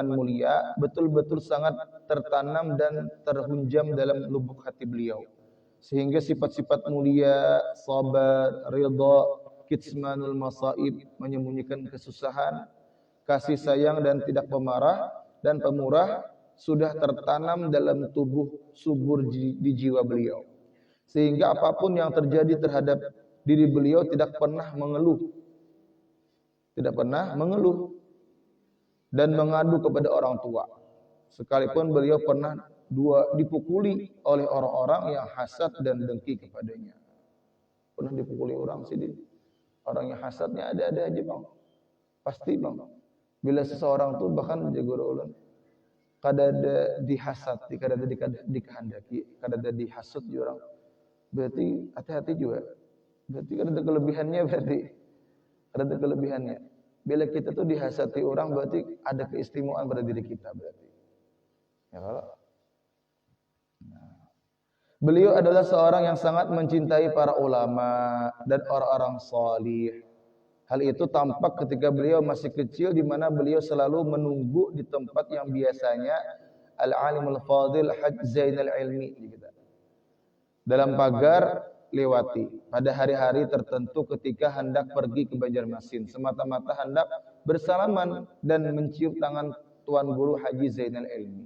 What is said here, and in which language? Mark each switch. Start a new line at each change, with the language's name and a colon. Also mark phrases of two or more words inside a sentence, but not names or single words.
Indonesian: Mulia betul-betul sangat tertanam dan terhunjam dalam lubuk hati beliau, sehingga sifat-sifat mulia, sabar, ridha,
Arabic: كتمان المصائب,
Indonesian: menyembunyikan kesusahan, kasih sayang dan tidak pemarah dan pemurah sudah tertanam dalam tubuh subur di jiwa beliau, sehingga apapun yang terjadi terhadap diri beliau tidak pernah mengeluh dan mengadu kepada orang tua, sekalipun beliau pernah dipukuli oleh orang-orang yang hasad dan dengki kepadanya. Pernah dipukuli orang sini, orang yang hasadnya ada aja bang, pasti bang.
Banjar: Bila seseorang tuh bahkan jago ulun, kadada dihasad, kadada dikehendaki, kadada dihasut orang, berarti hati-hati juga. Berarti kadada kelebihannya, kadada kelebihannya.
Indonesian: Bila kita tuh dihasati orang, berarti ada keistimewaan pada diri kita berarti. Ya kalau beliau adalah seorang yang sangat mencintai para ulama dan orang-orang salih. Hal itu tampak ketika beliau masih kecil, di mana beliau selalu menunggu di tempat yang biasanya Al-Alimul Fadil Hajj Zainal Ilmi dalam pagar lewati pada hari-hari tertentu ketika hendak pergi ke Banjarmasin, semata-mata hendak bersalaman dan mencium tangan Tuan Guru Haji Zainal Ilmi.